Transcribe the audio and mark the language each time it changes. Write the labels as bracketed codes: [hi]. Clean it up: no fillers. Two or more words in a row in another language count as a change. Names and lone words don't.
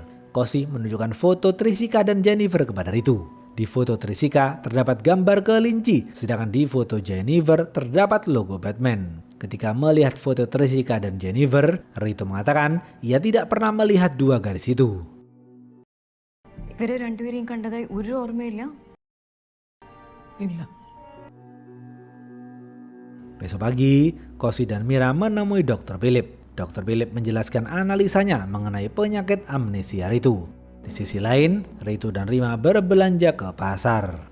[id] Kosi menunjukkan foto Trishika dan Jennifer kepada Ritu. Di foto Trishika terdapat gambar kelinci, sedangkan di foto Jennifer terdapat logo Batman. Ketika melihat foto Trishika dan Jennifer, Ritu mengatakan ia tidak pernah melihat 2 gadis itu. [ml] ഇവരെ രണ്ടുപേരെയും കണ്ടതായി ഒരു ഓർമ്മയില്ല. [id] Besok pagi, Kosi dan Mira menemui Dr. Philip. Dr. Philip menjelaskan analisanya mengenai penyakit amnesia Ritu. Di sisi lain, Ritu dan Rima berbelanja ke pasar.